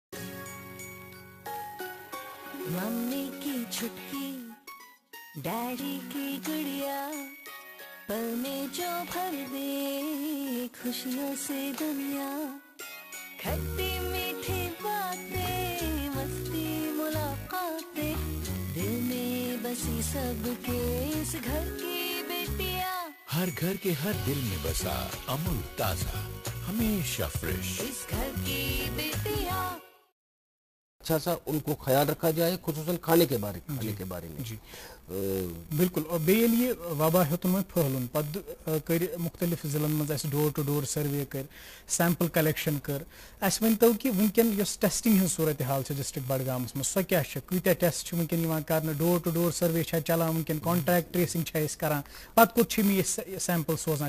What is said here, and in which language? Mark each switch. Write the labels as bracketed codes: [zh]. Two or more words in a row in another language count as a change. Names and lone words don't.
[ur] ممی کی چھٹکی، ڈیڈی کی گڑیا، پل میں جو بھر دے خوشیوں سے دنیا، کھٹی میٹھی باتیں، مستی ملاقاتیں، دل میں بسی سب کے اس گھر کی بیٹیاں، ہر گھر کے ہر دل میں بسا امول تازہ، ہمیشہ فریش، اس گھر کی بیٹیاں. اچھا سا ان کو خیال رکھا جائے, خصوصاً کھانے کے بارے میں. جی بالکل. [ks] اور بیل یہ وبا ہیوتن وۄنۍ پھہلُن پتہٕ کٔرۍ مختلف ضلعن منٛز اَسہِ [en] door to door survey [ks] کٔرۍ, [en] sample collection [ks] کٔر. اَسہِ ؤنۍتو کہِ وٕنکٮ۪ن یۄس ٹیسٹنگ ہٕنٛز صوٗرت حال چھِ ڈسٹرکٹ بڈگامس منٛز سۄ کیاہ چھِ, کۭتیاہ ٹیسٹ چھِ وٕنکٮ۪ن یِوان کرنہٕ, [en] door to door survey [ks] چھا چلان وٕنکٮ۪ن, [en] contact tracing [ks] چھا أسۍ کران, پتہٕ کوٚت چھِ یہِ سیمپل سوزان؟